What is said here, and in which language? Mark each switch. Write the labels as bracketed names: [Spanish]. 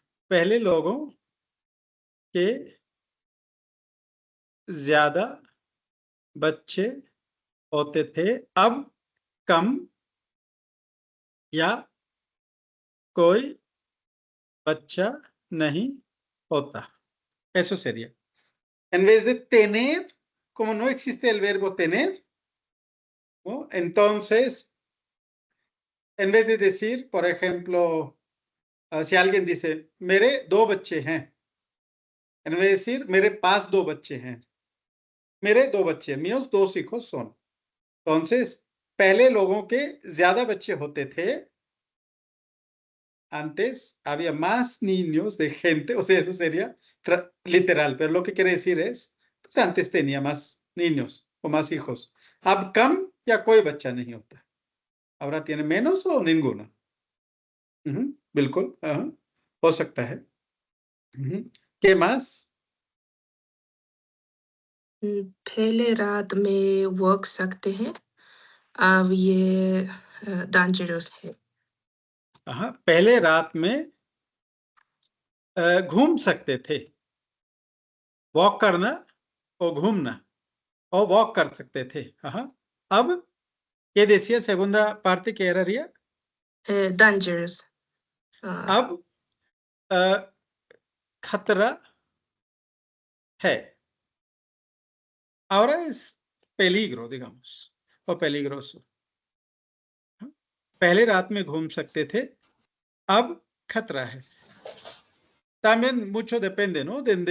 [Hindi] पहले लोगों के ज्यादा बच्चे होते थे, अब कम या कोई बच्चा नहीं होता. [Spanish] Eso sería. En vez de tener, como no existe el verbo tener, ¿no? Entonces, en vez de decir, por ejemplo, si alguien dice, [Hindi] मेरे 2 बच्चे हैं, [Spanish] en vez de decir, [Hindi] मेरे पास 2 बच्चे [Spanish] हैं, मेरे 2 बच्चे, míos 2 hijos son. Entonces, [Hindi] पहले लोगों के ज्यादा बच्चे होते थे. [Spanish] Antes había más niños de gente, o sea, eso sería literal, pero lo que quiere decir es, pues antes tenía más niños o más hijos. [Hindi] अब कम या कोई बच्चा नहीं होता. [Spanish] Ahora tiene menos o ninguno. [Hindi] बिल्कुल, हो सकता है. [Spanish] ¿Qué más? [Hindi] पहले रात में वर्क सकते हैं, अब ये [English] dangerous [Hindi] है. पहले रात में घूम सकते थे. वॉक करना और घूमना, और वॉक कर सकते थे. अब [Spanish] ¿qué decía segunda parte que era ría? [English] Dangerous. [Hindi] अब खतरा है. [Spanish] Ahora es peligro, digamos, o peligroso. [Hindi] पहले रात में घूम सकते थे, अब खतरा है. [Spanish] También mucho depende, ¿no?